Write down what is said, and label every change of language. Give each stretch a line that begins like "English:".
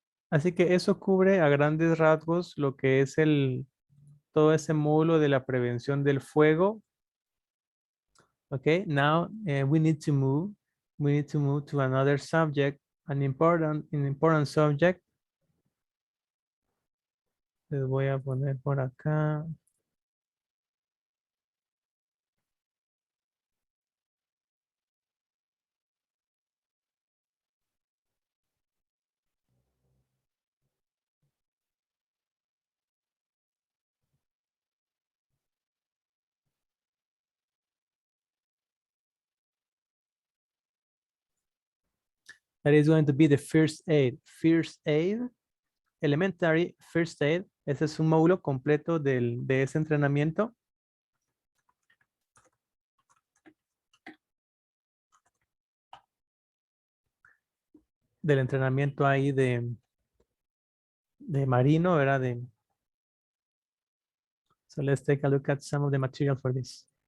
Spanish: Así que eso cubre a grandes rasgos lo que es todo ese módulo de la prevención del fuego.
English: Okay, now we need to move. We need to move to another subject, an important subject.
Spanish: Les voy a poner por acá.
English: That is going to be the first aid. First aid, elementary first aid.
Spanish: Ese es un módulo completo de ese entrenamiento. Del entrenamiento ahí de marino, ¿verdad?
English: So let's take a look at some of the material for this.